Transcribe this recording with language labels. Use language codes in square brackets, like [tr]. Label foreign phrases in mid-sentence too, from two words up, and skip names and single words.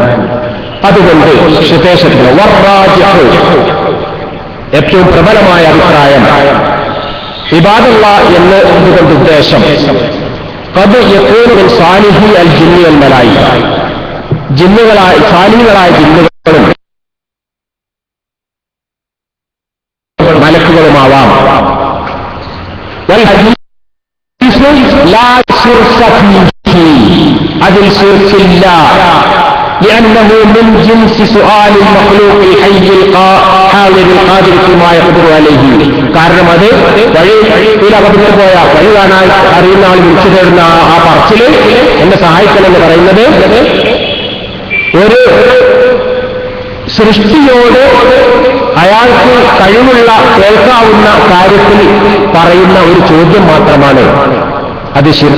[ml] അതുകൊണ്ട് ശുദ്ധേശത്തിന് ഏറ്റവും പ്രബലമായ അഭിപ്രായം ഇബാദുല്ലാ എന്ന് ഇതുകൊണ്ട് ഉദ്ദേശം [ar] قد يكون من صالحي الجن والملائكة, [ml] സാലിഹികളായ ജിന്നുകളും മലക്കുകളുമാവാം. അതിൽ ശിർക്കില്ല. [ar] لأنه من جنس سؤال المخلوق الحي الحاضر القادر فيما يقدر عليه. [ml] കാരണം അത് വഴിയിലകപ്പെട്ടു പോയ വഴി കാണാൻ അറിയുന്ന ആൾ വിളിച്ചു തരുന്ന ആ പറച്ചില് എന്നെ സഹായിക്കണമെന്ന് പറയുന്നത് ഒരു സൃഷ്ടിയോട് അയാൾക്ക് കഴിവുള്ള കേൾക്കാവുന്ന കാര്യത്തിൽ പറയുന്ന ഒരു ചോദ്യം മാത്രമാണ്.